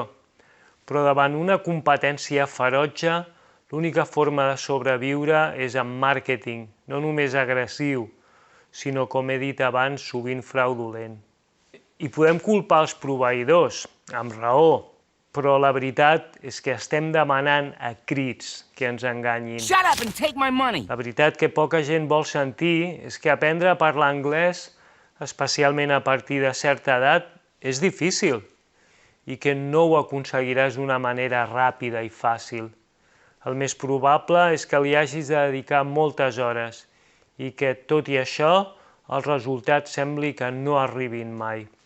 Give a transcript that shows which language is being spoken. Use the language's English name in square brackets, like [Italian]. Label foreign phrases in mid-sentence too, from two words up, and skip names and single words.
[Catalan] Però davant una competència ferotge, l'única forma de sobreviure és amb màrqueting, no només agressiu, sinó, com he dit abans, sovint fraudulent. I podem culpar els proveïdors, amb raó, però la veritat és que estem demanant a crits que ens enganyin. [English] Shut up and take my money! [Catalan] La veritat que poca gent vol sentir és que aprendre a parlar anglès, especialment a partir de certa edat, és difícil i que no ho aconseguiràs d'una manera ràpida i fàcil. El més probable és que li hagis de dedicar moltes hores i que, tot i això, els resultats sembli que no arribin mai.